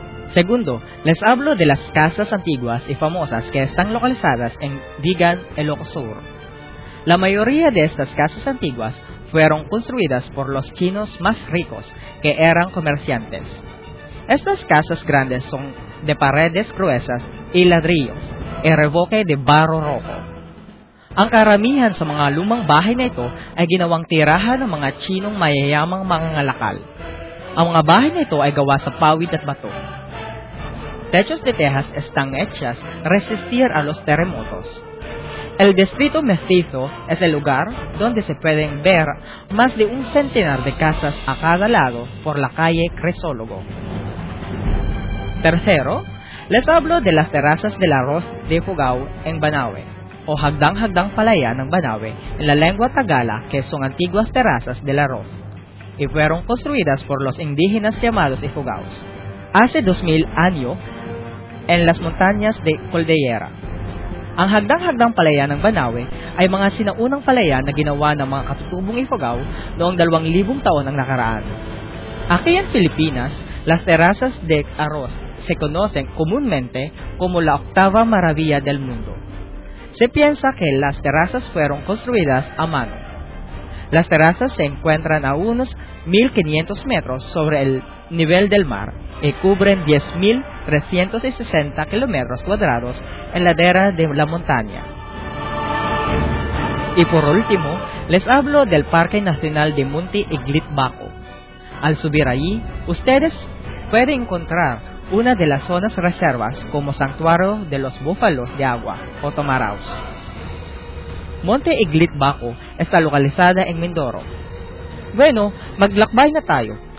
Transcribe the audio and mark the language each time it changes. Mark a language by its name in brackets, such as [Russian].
[Spanish] Segundo, les hablo de las casas antiguas y famosas que están localizadas en Digan, Ilocos Sur. La mayoría de estas casas antiguas fueron construidas por los chinos más ricos, que eran comerciantes. Estas casas grandes son de paredes gruesas y ladrillos, y revoque de barro rojo. [Filipino] Ang karamihan sa mga lumang bahay na ito ay ginawang tirahan ng mga chinong mayayamang mangangalakal. Ang mga bahay na ito ay gawa sa pawid at bato. [Spanish] Techos de tejas están hechas resistir a los terremotos. El distrito mestizo es el lugar donde se pueden ver más de un centenar de casas a cada lado por la calle Cresólogo. Tercero, les hablo de las terrazas del arroz de Fugao en Banaue, o Hagdang-Hagdang Palaya ng Banaue en la lengua Tagala, que son antiguas terrazas del arroz, y fueron construidas por los indígenas llamados Ifugaos. Hace 2000 años, en las montañas de Cordillera. [Filipino] Ang hagdang-hagdang palayan ng Banawe ay mga sinaunang palayan na ginawa ng mga katutubong ifugao noong 2,000 taon ang nakaraan. [Spanish] Aquí en Filipinas, las terrazas de arroz se conocen comúnmente como la octava maravilla del mundo. Se piensa que las terrazas fueron construidas a mano. Las terrazas se encuentran a unos 1,500 metros sobre el nivel del mar y cubren 10,360 kilómetros cuadrados en ladera de la montaña. Y por último, les hablo del Parque Nacional de Monte Iglit Bajo. Al subir allí, ustedes pueden encontrar una de las zonas reservas como santuario de los búfalos de agua o tomaraos. Monte Iglit Bajo está localizada en Mindoro. Bueno, [Filipino] maglakbay na tayo.